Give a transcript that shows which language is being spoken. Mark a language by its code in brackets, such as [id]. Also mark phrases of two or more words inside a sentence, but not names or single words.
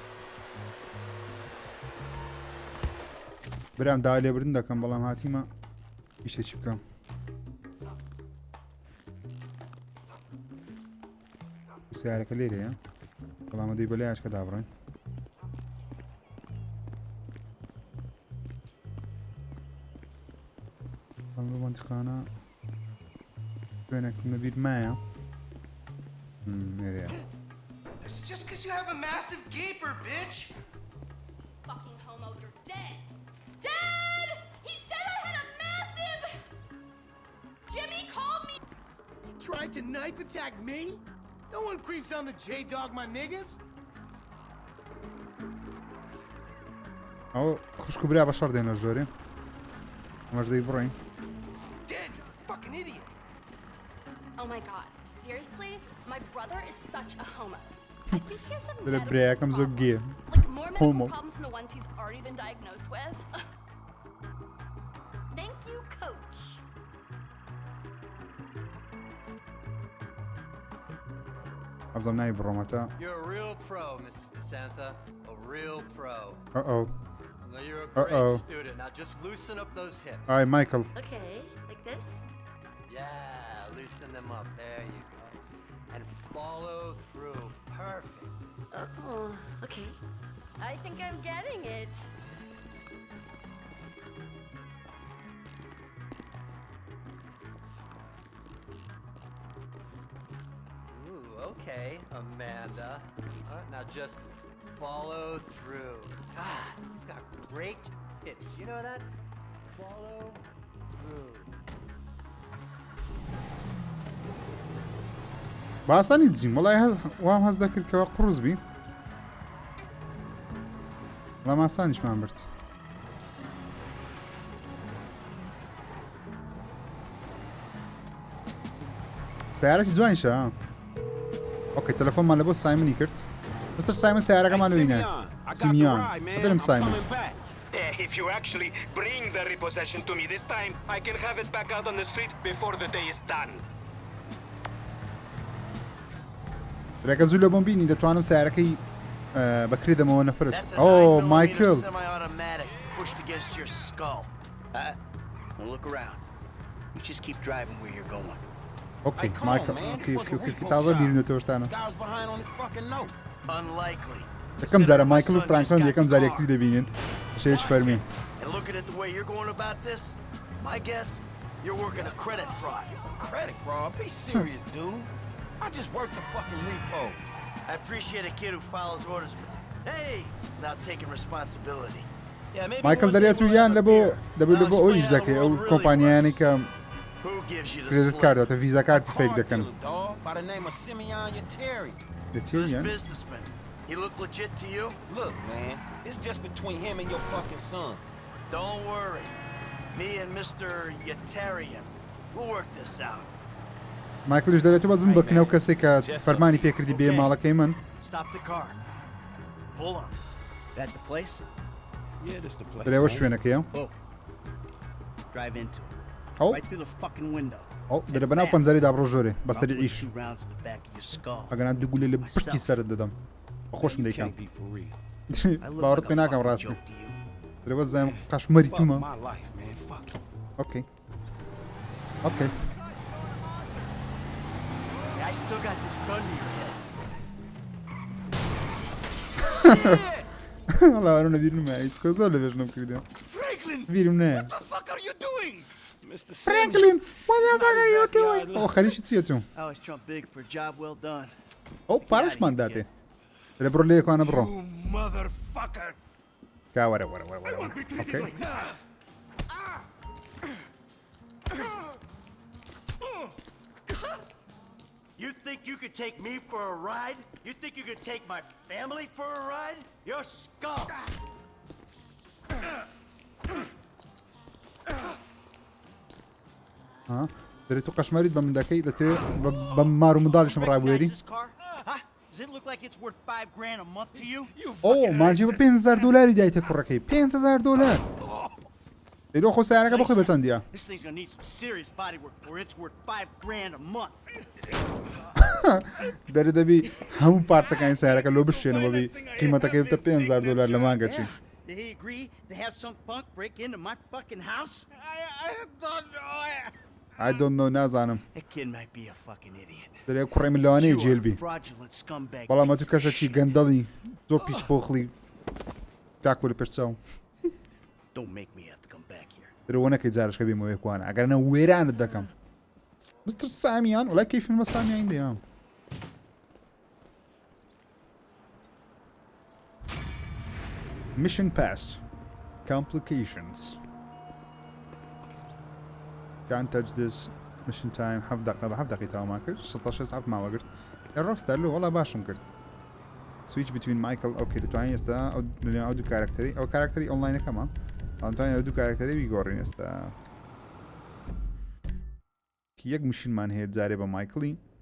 [ckb] برام داوا لێبردن دەکەم بەڵام هاتیمە ئیشێکی بکەم سیارەکە لێرەیە بەڵام دەی بەلای ئاشکە دابڕێن بەڵام منتیقانە شوێنێکم لەبیر مایە لێرەیە [en] It's just because you have a massive gaper, bitch! Fucking homo, you're dead! Dad! He said I had a massive... Jimmy called me... You tried to knife attack me? No one creeps on the J-Dog, my niggas! [ckb] ئەو خوشک برا بە شەڕ دێنە ژۆرێ ئەمەش دەی بڕین [en] Dad, you fucking idiot! Oh my god, seriously? My brother is such a homo. I think he has some [ckb] دەرە [en] medical [ckb] برایەکەم زۆر [en] problems. گێ Like more medical Homo. problems than the ones he's already been diagnosed with. Thank you, coach. [ckb] ئەبزەم ناوی بڕۆمەتە [en] You're a real pro, Mrs. DeSanta. A real pro. [ckb] ئەو [en] Well, you're a great Uh-oh. student. Now just loosen up those hips. ئای مایکل Okay, like this? Yeah, loosen them up. There you go. And follow through. Perfect. Oh, okay. I think I'm getting it. Ooh, okay, Amanda. All right, now just follow through. God, you've got great hips. You know that? Follow through. [ckb] باسانی دزیم وڵای وام هەز دەکرد کەەوە قڕز بی وەڵام ئاسانیشمان برد سیارەکی جوانیشە ئۆکەی تەلەفۆنمان لە بۆ سایمنی کرد مستر سایمن سیارەکەمان ببینە سیمیان بەدرم سایمن [en] If you actually bring the repossession to me this time, I can have it back out on the street before the day is done. [ckb] ڕێگە زوو لە بۆم بینی دەتوانم سیارەکەی بەکری دەمەوە نەفرت ئەو مایکل [en] Semi-automatic pushed against your skull. Now look around. You just keep driving where you're going. ئۆکەی Hey, come on, مایکل man. ئۆکەی This was a ئۆکەی repo [ckb] تازە [en] shop. [ckb] بیرونێتەوە شتانە [en] Guy was behind on his fucking note. Unlikely. [ckb] یەکەم جارە مایکل و فرانکڵین یەکەم جار یەکتری دەبینن شێش فەرمی [en] And looking at the way you're going about this, my guess, you're working a credit fraud. Credit fraud? Be serious, dude. I just worked a fucking repo. I appreciate a kid who follows orders, but hey, without taking responsibility. Yeah, maybe مایکل one day [ckb] دەرێت و [en] we'll [ckb] یان [en] have a [ckb] لە بۆ [en] beer. [ckb] دەبێت لە [en] I'll [ckb] بۆ ئەویش [en] explain how the [ckb] دەکەی ئەو [en] world really [ckb] کۆمپانیانی کە [en] Who gives you the کرێدت slip? [ckb] کاردەوەتە ویزا کارتی فێک [en] Car [ckb] دەکەن [en] dealer, dog, by the name of Simeon Yateri. This [ckb] دەچێیان [en] businessman. He look legit to you? Look, man, it's just between him and your fucking son. Don't worry. Me and Mr. Yatarian, we'll work this out. [ckb] مایکلیش دەرێت و بەس بم بکنەوە کەسێک کە فەرمانی پێکردی بێ ماڵەکەی من [en] Stop the car. Pull up. That the place? Yeah, this the place. [ckb] درێوە شوێنەکەیە [en] Oh. Drive into it. [ckb] ئەو [en] Right through the fucking window. [ckb] ئەو دەرە بەناو پەنجەریدا بڕۆ ژۆرێ [en] I'll [ckb] بەستەری [en] put [ckb] ئیش [en] 2 rounds in the back of your skull. [ckb] ئەگەنان دوگولێ لە پشتی سەرت دەدەم بەخۆشم دەیکەم [en] Can't be for real. I look [ckb] باوەڕت [en] like [ckb] پێ [en] a [ckb] ناکەم [en] fucking [ckb] ڕاستی [en] joke to you. [ckb] درێوە زەم قەشمەری [en] Fuck [ckb] تومە [en] my life, man. Fuck it. okay okay I still got this gun to your head. [ckb] وەڵا ئەرۆنە بیرم نایە هیچ کە زۆر لە بێژنم کردە [en] Franklin, [ckb] بیرم نایە [en] what the fuck are you doing? Mr. فرانکڵین exactly how it [ckb] ئەو خەریکی چیە تو [en] I always trump big for a job well done. [ckb] ئەو پارەشمان داتێ لە بڕۆ لێ یەکوانە بڕۆ [en] You motherfucker. [ckb] کا وەرە وەرە وەرە وەرە ئۆکەی [en] You think you could take me for a ride? You think you could take my family for a ride? You're scum. [ckb] ها دەرێت تو قەشمەریت بە من دەکەی دەتەوێت بە مار و منداڵیشم ڕابوێری [en] Recognize this car? Huh? Does it look like it's worth $5,000 a month to you? [ckb] ئەو مانجی بە 5,000 دلاری دایتە کوڕەکەی 5,000 دلار لێدۆ خۆ سیارەکە بخۆی بەچەندیە [en] This thing's gonna need some serious body work or it's worth $5,000 a month. [ckb] دەرێ دەبی هەموو پارچەکانی سیارەکە لۆ بشتێنەوە بی قیمەتەکەی بتە 5,000 دلار لە مانگەچی [en] Did he agree to have some punk break into my fucking house? I don't know نازانم That kid might be a fucking idiot. [ckb] دەرێ کوڕی ملەوانەیە [en] You [ckb] جێلبی [en] are a fraudulent scumbag. [ckb] بەڵام [en] piece [ckb] تو [en] of [ckb] کەسێکی [en] shit. [ckb] گەندەڵی زۆر پیش پۆخلی تاکو لە پێشچاو [en] Don't make me have to come back here. [ckb] درەوە نەکەی جارشکە بێمەوە یەکوانە ئەگەرنە وێرانت دەکەم مستر سامیان وڵای کەیفن بە سامیان دەیام [en] Mission passed. Complications. Can't touch this. Mission time. [ckb] 7 دقيقة تاو ما کرد 16 ساعت ماوە گرت لە رۆکستار لۆ وەڵا باشم کرد [en] Switch between Michael [ckb] ئەوکێ دەتوانین ئێستا ئەو دوو کارەکتەری ئەو کارەکتەری ئۆنڵاینەکەمە ئەتوانین ئەو دوو کارەکتەری بیگۆڕین ئێستا یەک مشینمان هەیە جارێ بە مایکلی